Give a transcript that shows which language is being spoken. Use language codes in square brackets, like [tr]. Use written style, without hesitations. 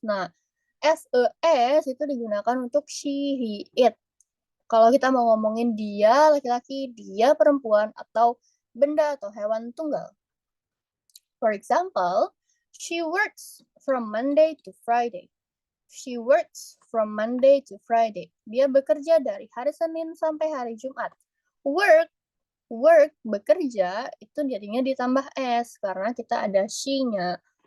[id] Nah, SES itu digunakan untuk she, he, it. Kalau kita mau ngomongin dia laki-laki, dia perempuan, atau benda atau hewan tunggal. [en] For example, she works from Monday to Friday. She works from Monday to Friday. [id] Dia bekerja dari hari Senin sampai hari Jumat. Work, bekerja, itu jadinya ditambah S karena kita ada she-nya.